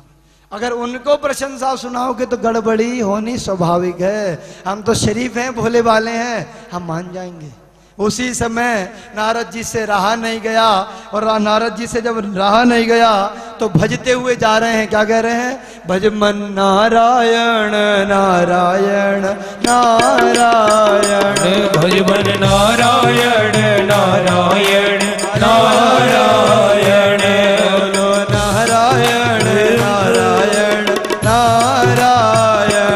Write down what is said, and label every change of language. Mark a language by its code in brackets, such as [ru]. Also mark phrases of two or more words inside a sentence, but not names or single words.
[hi] अगर उनको प्रशंसा सुनाओगे तो गड़बड़ी होनी स्वाभाविक है। हम तो शरीफ हैं, भोले वाले हैं, हम मान जाएंगे। उसी समय नारद जी से रहा नहीं गया, और नारद जी से जब रहा नहीं गया तो भजते हुए जा रहे हैं। क्या कह रहे हैं? भज मन नारायण नारायण नारायण, भज मन नारायण नारायण नारायण, बोलो नारायण नारायण नारायण,